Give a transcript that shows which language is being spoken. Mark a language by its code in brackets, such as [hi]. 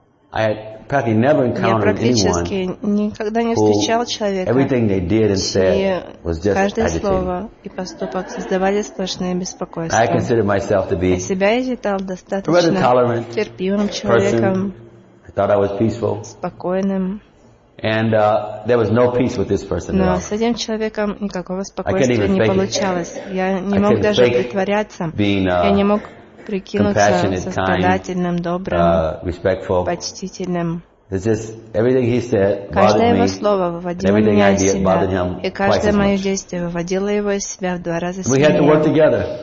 [en] I had practically never encountered anyone. [ru] Я практически никогда не встречал человека. [en] Everything they did and said was just [ru] Каждое слово и поступок создавали сплошное беспокойство. [en] I considered myself to be [ru] себя я считал достаточно [en] tolerant, [ru] терпимым человеком. [en] I thought I was peaceful. [ru] Спокойным. [en] And there was no peace with this person. [ru] Но с этим человеком никакого спокойствия не получалось. Я не мог даже притворяться. Я не мог прикинуться сострадательным, добрым, почтительным. Каждое его слово выводило меня из себя, и каждое мое действие выводило его из себя в два раза сильнее.